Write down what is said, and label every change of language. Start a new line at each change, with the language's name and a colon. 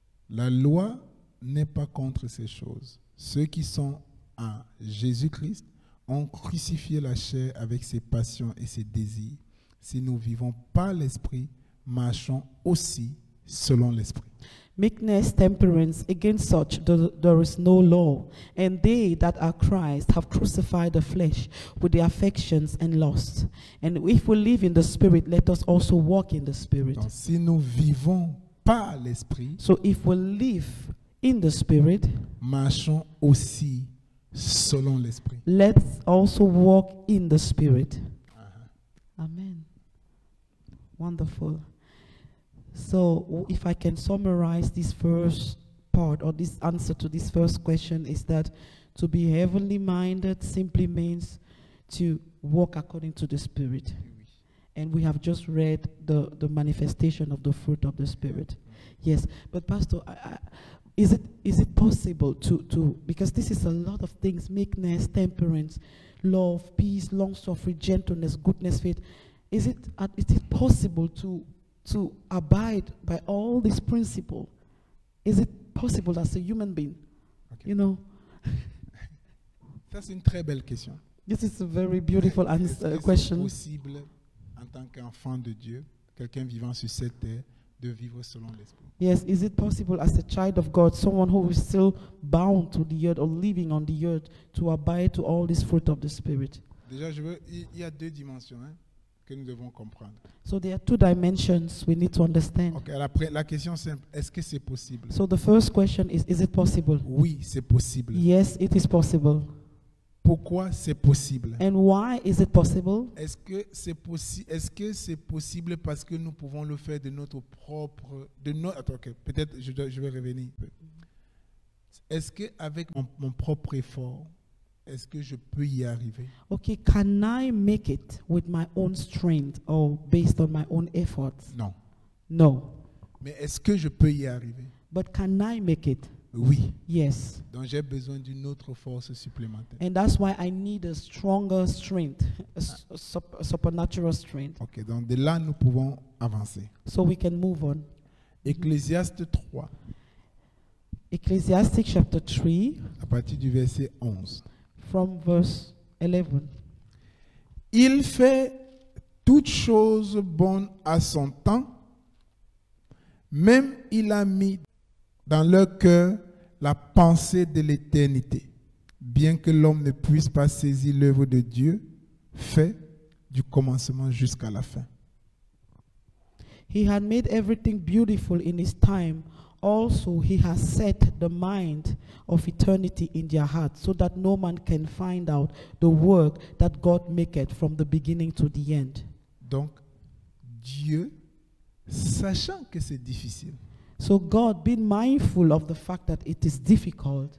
French: La loi n'est pas contre ces choses. Ceux qui sont en Jésus-Christ ont crucifié la chair avec ses passions et ses désirs. Si nous vivons par l'Esprit, marchons aussi selon l'Esprit.
English: Meekness, temperance, against such there is no law. And they that are Christ have crucified the flesh with the affections and lusts. And if we live in the Spirit, let us also walk in the Spirit.
French: Donc, si nous vivons par l'Esprit,
English: So if we live in the Spirit,
French: marchons aussi selon l'Esprit.
English: let's also walk in the Spirit. Amen. Wonderful. So if I can summarize this first part, or this answer to this first question, is that to be heavenly minded simply means to walk according to the Spirit. And we have just read the manifestation of the fruit of the Spirit. Yes, but Pastor, is it possible to, because this is a lot of things: meekness, temperance, love, peace, long-suffering, gentleness, goodness, faith. Is it possible to abide by all these principles? Is it possible as a human being? Okay. You know,
French: Ça, c'est une très belle question.
English: this is a very beautiful
French: Est-ce que c'est
English: question.
French: possible, en tant qu'enfant de Dieu, quelqu'un vivant sur cette terre, de vivre selon l'Esprit?
English: Yes, is it possible as a child of God, someone who is still bound to the earth or living on the earth, to abide to all this fruit of the Spirit?
French: Déjà, il y a deux dimensions que nous devons comprendre.
English: So there are two dimensions we need to understand.
French: Ok, la question simple, est-ce que c'est possible?
English: So the first question is it possible?
French: Oui, c'est possible.
English: Yes, it is possible.
French: Pourquoi c'est possible?
English: And why is it possible?
French: Est-ce que c'est possible parce que nous pouvons le faire de notre propre... Attends, ok, peut-être je vais revenir un peu. Est-ce qu'avec mon propre effort, est-ce que je peux y arriver?
English: Okay, can I make it with my own strength or based on my own efforts?
French: Non.
English: No.
French: Mais est-ce que je peux y arriver?
English: But can I make it?
French: Oui.
English: Yes.
French: Donc j'ai besoin d'une autre force supplémentaire.
English: And that's why I need a stronger strength, a supernatural strength,
French: Ok, donc de là, nous pouvons avancer.
English: so we can move on.
French: Ecclésiaste 3,
English: Ecclesiastic chapter 3
French: à partir du verset 11.
English: from verse 11.
French: Il fait toutes choses bonnes à son temps, même il a mis dans leur cœur la pensée de l'éternité, bien que l'homme ne puisse pas saisir l'œuvre de Dieu, fait du commencement jusqu'à la fin.
English: He had made everything beautiful in his time. Also, he has set the mind of eternity in their hearts, so that no man can find out the work that God maketh from the beginning to the end.
French: Donc, Dieu, sachant que c'est difficile,
English: So God, being mindful of the fact that it is difficult,